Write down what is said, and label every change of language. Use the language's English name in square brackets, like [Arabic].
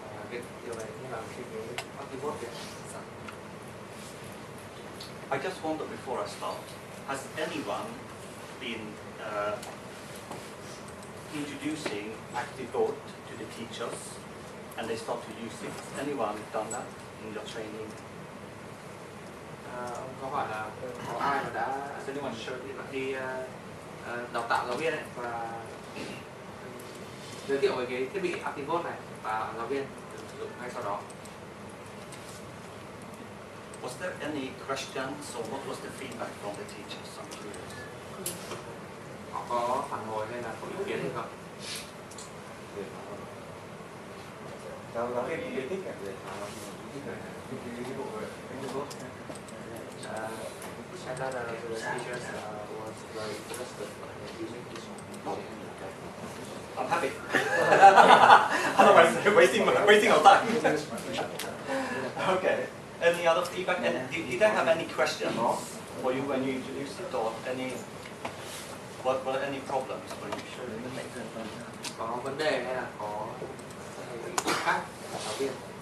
[Vietnamese] Cái điều này như là khi cái ActiveVote kia. [English] I just wonder before I start, has anyone been introducing ActiveVote to the teachers and they start to use it? Has anyone done that in your training? [Vietnamese] Ông có hỏi là có ai mà đã đi đào tạo giáo viên ấy và giới thiệu về cái thiết bị Activos này và giáo viên sử dụng ngay sau đó. [English] Was there any questions or what was the feedback from the teachers? I'm curious. [Vietnamese] Họ có phản hồi hay là có ý kiến gì không? giáo viên thì thích cả [English] Said that the teachers was very interested in using this one. I'm happy. Otherwise, wasting our time. Okay. Any other feedback? And did I have any questions for you when you introduced it, or any? What were any problems when you showed it? [Vietnamese] Có vấn đề hay là có ý kiến khác của giáo viên?